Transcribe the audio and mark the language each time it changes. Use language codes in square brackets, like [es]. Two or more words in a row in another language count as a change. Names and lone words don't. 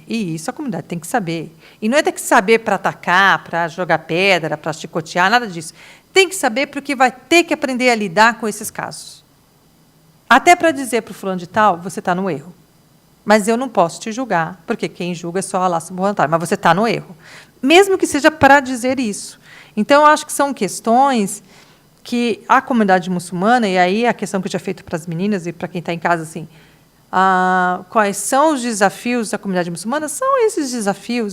[pt] E isso a comunidade tem que saber. E não é ter que saber para atacar, para jogar pedra, para chicotear, nada disso. Tem que saber porque vai ter que aprender a lidar com esses casos. Até para dizer para o fulano de tal, você está no erro. Mas eu não posso te julgar, porque quem julga é só Allah [ar] سبحانه وتعالى, [pt] mas você está no erro. Mesmo que seja para dizer isso. Então, eu acho que são questões que a comunidade muçulmana, e aí a questão que eu tinha feito para as meninas e para quem está em casa, assim, quais são os desafios da comunidade muçulmana? São esses desafios.